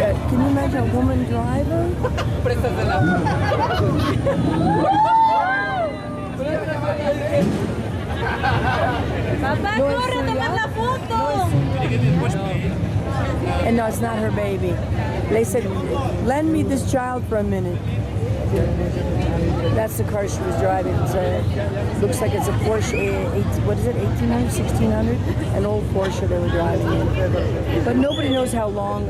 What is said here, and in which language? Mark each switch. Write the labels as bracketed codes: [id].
[en] Can you imagine a woman driver? [es] Papá, corre, tomar la foto. [en] And no, it's not her baby. They said, lend me this child for a minute. That's the car she was driving. Looks like it's a Porsche, what is it, 1800, 1600? An old Porsche they were driving in. But nobody knows how long.